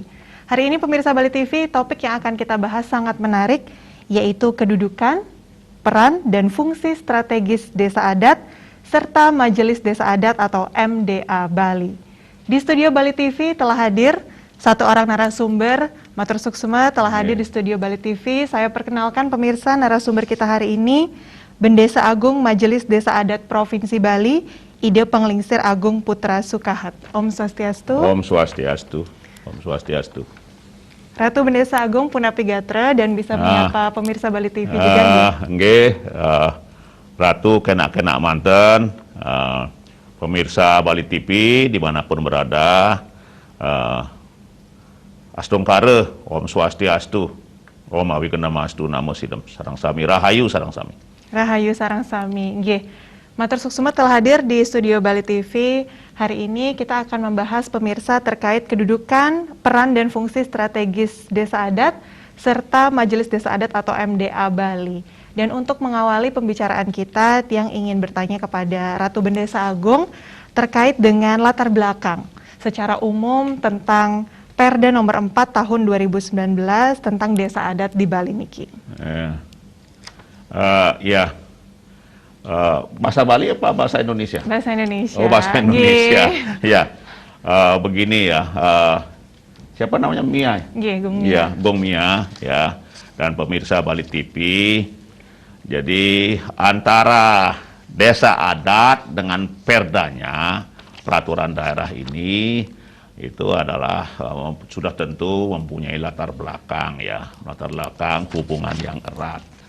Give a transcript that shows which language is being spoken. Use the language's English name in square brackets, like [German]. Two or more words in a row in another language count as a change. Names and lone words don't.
[Indonesian] Hari ini pemirsa Bali TV, topik yang akan kita bahas sangat menarik, yaitu kedudukan, peran, dan fungsi strategis desa adat serta Majelis Desa Adat atau MDA Bali. Di studio Bali TV telah hadir satu orang narasumber, [Balinese] Matur Suksema [Indonesian] telah hadir di studio Bali TV. Saya perkenalkan pemirsa narasumber kita hari ini, Bendesa Agung Majelis Desa Adat Provinsi Bali, Ide Penglingsir Agung Putra Sukahat. [Balinese] Om Swastiastu. Om Swastiastu. Om Swastiastu. [Indonesian] Ratu Bendesa Agung [Balinese] Punapi Gatra [Indonesian] dan bisa menyapa pemirsa Bali TV juga. Nggih, Ratu kena manten, pemirsa Bali TV dimanapun berada, [Balinese] Astungkare, Om Swastiastu, Om Awikendamastu, Namo Sidam Sarang Sami, Rahayu Sarang Sami. Rahayu Sarang Sami. [Indonesian] Nggih. [Balinese] Matur Suksema [Indonesian] telah hadir di studio Bali TV. Hari ini kita akan membahas pemirsa terkait kedudukan, peran dan fungsi strategis desa adat serta Majelis Desa Adat atau MDA Bali. Dan untuk mengawali pembicaraan kita, Tiang ingin bertanya kepada Ratu Bendesa Agung terkait dengan latar belakang secara umum tentang Perda nomor 4 tahun 2019 tentang desa adat di Bali niki. Bahasa Bali apa bahasa Indonesia? Bahasa Indonesia. Oh, bahasa Indonesia. Ya, begini ya. Siapa namanya? Mia. Gong Mia. Ya, Gong Mia. Ya, dan pemirsa Bali TV. Jadi antara desa adat dengan perdanya, peraturan daerah ini itu adalah sudah tentu mempunyai latar belakang ya, latar belakang hubungan yang erat,